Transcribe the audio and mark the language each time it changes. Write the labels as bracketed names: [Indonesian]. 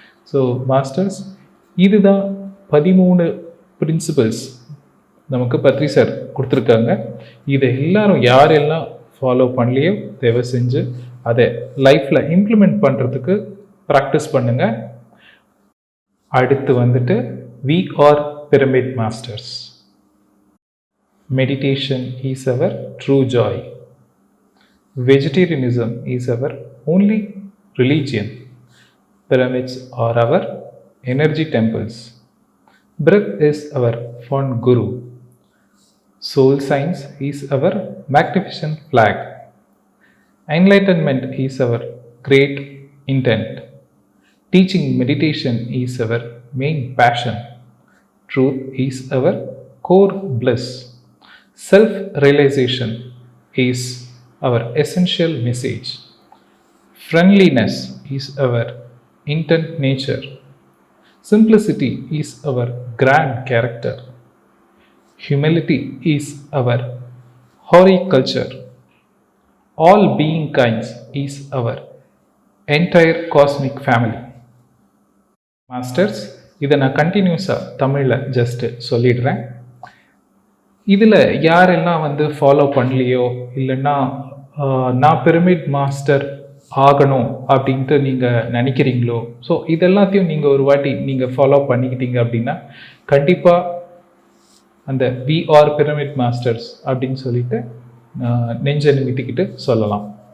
[Tamil] So masters, இதுதான் 13 principles நமக்கு Badri sir கொடுத்துருக்காங்க. இதை எல்லாரும் யாரெல்லாம் ஃபாலோ பண்ணலையோ தயவு செஞ்சு அதை லைஃப்பில் இம்ப்ளிமெண்ட் பண்ணுறதுக்கு ப்ராக்டிஸ் பண்ணுங்கள். அடுத்து வந்துட்டு [English] we are pyramid masters. Meditation is our true joy. Vegetarianism is our only religion. Pyramids are our energy temples. Breath is our fond guru. Soul science is our magnificent flag. Enlightenment is our great intent. Teaching meditation is our main passion. Truth is our core bliss. Self-realization is our essential message. Friendliness is our intent nature. Simplicity is our grand character. Humility is our hoary culture. All being kinds is our entire cosmic family. [Tamil] Masters, இதை நான் கண்டினியூஸாக தமிழில் just சொல்லிடுறேன். இதில் யாரெல்லாம் வந்து follow பண்ணலையோ, இல்லைன்னா நான் பிரமிட் மாஸ்டர் ஆகணும் அப்படின்ட்டு நீங்கள் நினைக்கிறீங்களோ, ஸோ இதெல்லாத்தையும் நீங்கள் ஒரு வாட்டி நீங்கள் ஃபாலோ பண்ணிக்கிட்டீங்க அப்படின்னா கண்டிப்பாக அந்த [English] we are pyramid masters [Tamil] அப்படின்னு சொல்லிட்டு நெஞ்ச நிமித்திக்கிட்டு சொல்லலாம்.